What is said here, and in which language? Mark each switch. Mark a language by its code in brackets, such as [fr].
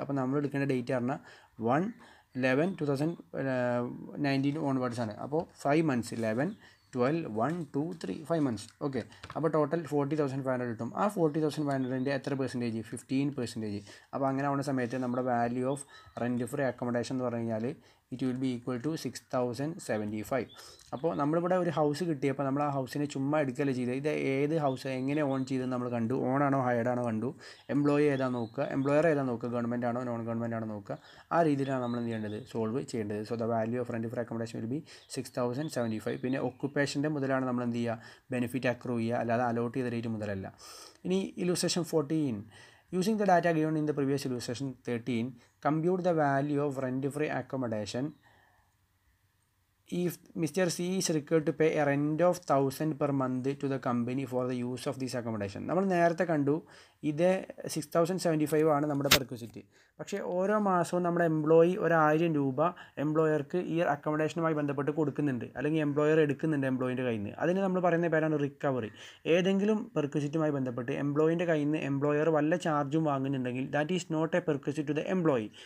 [ml] അപ്പോൾ നമ്മൾ എടുക്കേണ്ട ഡേറ്റ് പറഞ്ഞാൽ 1/11/2019 ഓൺവേർഡ്സ് ആണ്. അപ്പോൾ 5 months, 11, 12, 1, 2, 3, 5 months. ഓക്കെ, അപ്പോൾ ടോട്ടൽ 40,500 കിട്ടും. ആ 40,500ൻ്റെ എത്ര പെർസെൻറ്റേജ്, 15%. അപ്പോൾ അങ്ങനെ ആവുന്ന സമയത്ത് നമ്മുടെ value of rent free accommodation എന്ന് പറഞ്ഞു കഴിഞ്ഞാൽ [en] it will be equal to [ml] 6,075. അപ്പോൾ നമ്മളിവിടെ ഒരു ഹൗസ് കിട്ടിയപ്പോൾ നമ്മൾ ആ ഹൗസിനെ ചുമ്മാ എടുക്കുകയല്ല ചെയ്തത്. ഇത് ഏത് ഹൗസ് എങ്ങനെ ഓൺ ചെയ്തെന്ന് നമ്മൾ കണ്ടു, ഓണാണോ ഹയർഡാണോ കണ്ടു, എംപ്ലോയി ഏതാണെന്ന് നോക്കുക, എംപ്ലോയർ ഏതാണെന്ന് നോക്കുക, ഗവൺമെൻറ് ആണോ നോൺ ഗവൺമെൻറ് ആണോ നോക്കുക. ആ രീതിയിലാണ് നമ്മൾ എന്ത് ചെയ്യേണ്ടത്, സോൾവ് ചെയ്യേണ്ടത്. [en] So the value of rent free accommodation will be 6,075. [ml] പിന്നെ ഒക്കുപ്പേഷൻ്റെ മുതലാണ് നമ്മൾ എന്ത് ചെയ്യുക, ബെനിഫിറ്റ് അക്രൂ ചെയ്യുക, അല്ലാതെ അലോട്ട് ചെയ്ത റേറ്റ് മുതലല്ല. ഇനി illustration 14. [en] Using the data given in the previous illustration 13, compute the value of rent-free accommodation if Mr. C is required to pay a rent of 1,000 per month to the company for the use of this accommodation. [ml] നമ്മൾ നേരത്തെ കണ്ടു ഇത് 6,075 ആണ് നമ്മുടെ perquisite. പക്ഷേ ഓരോ മാസവും നമ്മുടെ എംപ്ലോയി 1,000 രൂപ എംപ്ലോയർക്ക് ഈ അക്കോമഡേഷനുമായി ബന്ധപ്പെട്ട് കൊടുക്കുന്നുണ്ട്, അല്ലെങ്കിൽ എംപ്ലോയർ എടുക്കുന്നുണ്ട് എംപ്ലോയിൻ്റെ കയ്യിൽ നിന്ന്. അതിന് നമ്മൾ പറയുന്ന പേരാണ് റിക്കവറി. ഏതെങ്കിലും പെർക്വിസിറ്റുമായി ബന്ധപ്പെട്ട് എംപ്ലോയിൻ്റെ കയ്യിൽ നിന്ന് എംപ്ലോയർ വല്ല ചാർജും വാങ്ങുന്നുണ്ടെങ്കിൽ [en] That is not a perquisite to the employee.